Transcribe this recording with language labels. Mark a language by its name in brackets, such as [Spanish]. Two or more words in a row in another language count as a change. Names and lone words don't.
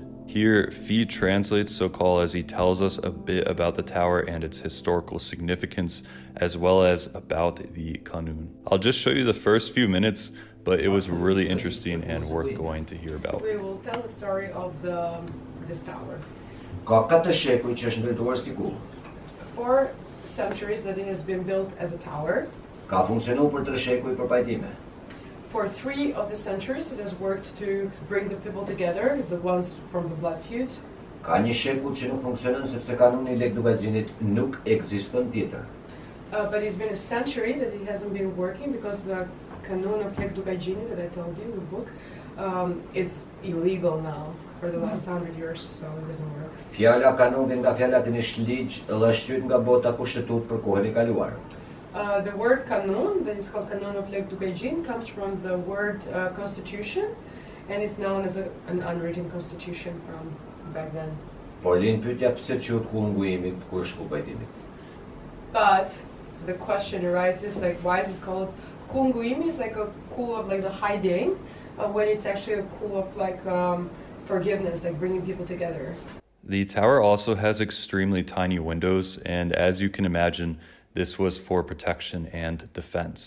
[English] Here, Fee translates Sokol as he tells us a bit about the tower and its historical significance, as well as about the Kanun. I'll just show you the first few minutes, but it was really interesting and worth going to hear about. We will tell the story of this tower. [Albanian] Ka 4 shekuj që është ndërtuar si kull. [English] 4 centuries that it has been built as a tower. [Albanian] Ka funksionu për 3 shekuj për pajtime. [English] For 3 of the centuries it has worked to bring the people together, the ones from the blood feuds. [Albanian] Ka 1 shekull që nuk funksionon sepse kanuni I lek Dugaxhinit nuk ekziston tjetër. [English] But it's been a century that it hasn't been working because the Kanun of Lek Dugaxhini that I told you, the book, it's illegal now for the last 100 years, so it doesn't work. [Albanian] Fjala kanun vjen nga fjala latinisht ligj dhe është shtyr nga bota kushtetut për kohën e kaluar. [English] The word Kanun, that is called Kanun of Lek Dugaxhin, comes from the word constitution, and it's known as an unwritten constitution from back then. [Albanian] Por lind pyetja pse quhet kull ngujimit kur është kull pajtimit. [English] But the question arises, like, why is it called Kunguimi? Is like a cool of like the hiding, when it's actually a cool of like forgiveness, like bringing people together. The tower also has extremely tiny windows, and as you can imagine, this was for protection and defense.